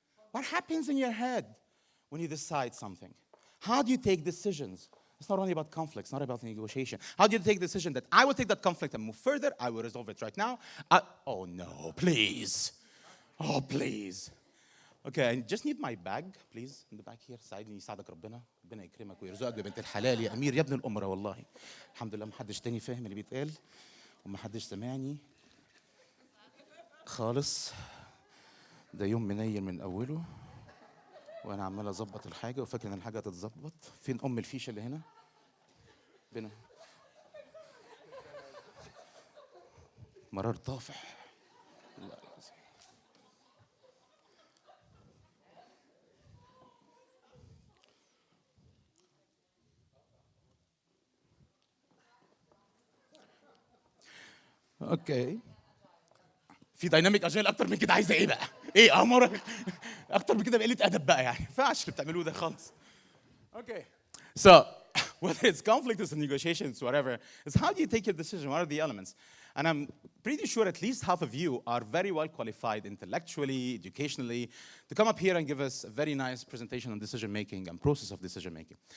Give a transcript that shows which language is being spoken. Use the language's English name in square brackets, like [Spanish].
[English] What happens in your head when you decide something? How do you take decisions? It's not only about conflicts, not about negotiation. How do you take the decision that I will take that conflict and move further? I will resolve it right now. Oh, no, please. Oh, please. Okay, I just need my bag, please. In the back here. [Arabic] ساعدني يساعدك ربنا. ربنا يكرمك ويرزقك ببنت الحلال يا أمير يا ابن الأمرة والله. الحمد لله ما حدش تاني فاهم اللي بيتقال وما حدش سمعني خالص. ده يوم منير من أوله. وانا عمال اظبط الحاجه وفاكر ان الحاجه هتتظبط. فين الفيشه اللي هنا؟ بنا مرار طافح. اوكي. في دايناميك اجايل اكتر من كده عايزه ايه بقى؟ ايه امر اكتر من كده بقله ادب بقى يعني. ما ينفعش اللي بتعملوه ده خالص. [English] Okay. So whether it's conflict, it's negotiations, whatever, is how do you take your decision? What are the elements? And I'm pretty sure at least half of you are very well qualified intellectually, educationally, to come up here and give us a very nice presentation on decision making and process of decision making.